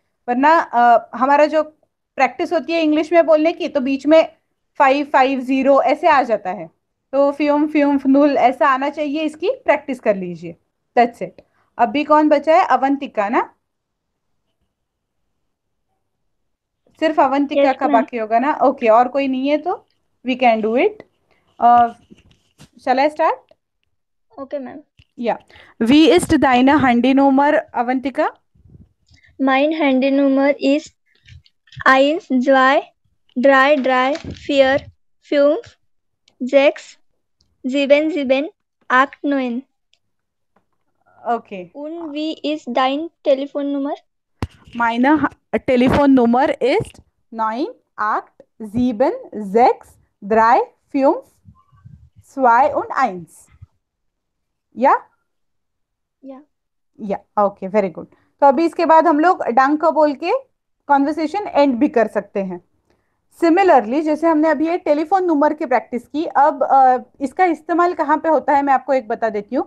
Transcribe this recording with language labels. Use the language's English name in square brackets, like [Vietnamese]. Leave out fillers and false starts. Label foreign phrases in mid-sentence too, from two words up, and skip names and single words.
[Hindi] वरना हमारा जो प्रैक्टिस होती है इंग्लिश में बोलने की, तो बीच में 550 ऐसे आ जाता है, तो [German] fünf fünf null [Hindi] ऐसा आना चाहिए, इसकी प्रैक्टिस कर लीजिए। [English] That's it. [Hindi] अभी कौन बचा है? अवंतिका ना, सिर्फ अवंतिका [English] Yes, [Hindi] का [English] ma'am. [Hindi] बाकी होगा ना। ओके, और कोई नहीं है तो [English] we can do it. Shall I start? Okay, ma'am. या, [German] wie ist deine Handynummer, Avantika? Mein Handynummer ist 1, 2, 3, 3, 4, 5, 6, 7, 7, 8, 9. [English] Okay. [German] Und wie ist dein Telefonnummer? Meine Telefonnummer ist 9876352 und 1. या? [English] Yeah. Yeah okay, very good. [Hindi] तो अभी इसके बाद हम लोग डंक का बोल के [English] conversation end [Hindi] भी कर सकते हैं। सिमिलरली जैसे हमने अभी ये [English] telephone number [Hindi] की प्रैक्टिस की, अब इसका इस्तेमाल कहाँ पे होता है मैं आपको एक बता देती हूँ।